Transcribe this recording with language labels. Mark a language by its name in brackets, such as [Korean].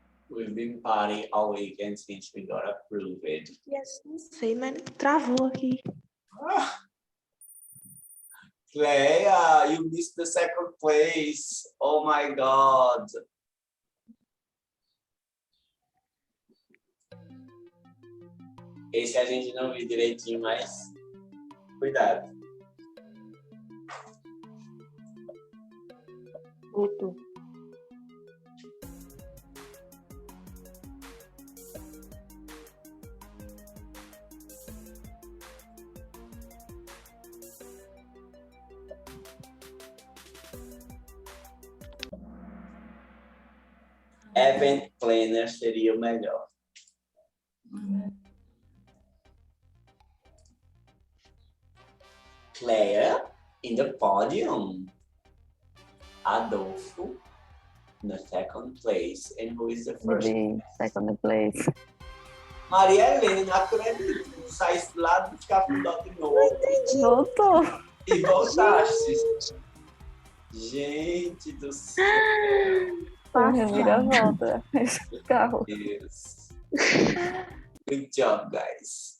[English] We've been partying all weekend since we got approved. [Portuguese] Yes, não sei, mas travou aqui. [English] Cleia, you missed the second place. Oh my God. [Portuguese] Esse a gente não viu direitinho, mas cuidado. Voltou. Event planner seria o melhor. [English] Claire in the podium. Adolfo in the second place. And who is the first? The second place. [Portuguese] Maria Helena, não acredito. Tu saísse lá do escafundó de novo. Voltou. E voltaste. Gente do céu. Foi reviravolta esse carro. Deus. [English] Good job, guys.